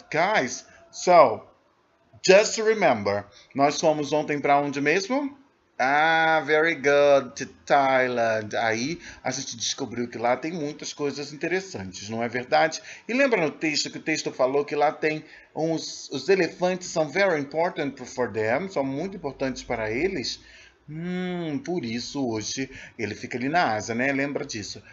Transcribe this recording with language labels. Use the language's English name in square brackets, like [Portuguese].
[English] Guys, so just to remember, [Portuguese] nós fomos ontem para onde mesmo? [English] Ah, very good, to Thailand. [Portuguese] Aí a gente descobriu que lá tem muitas coisas interessantes, não é verdade? E lembra no texto que o texto falou que lá tem os elefantes são [English] very important for them, [Portuguese] são muito importantes para eles? Por isso hoje ele fica ali na Ásia, né? Lembra disso.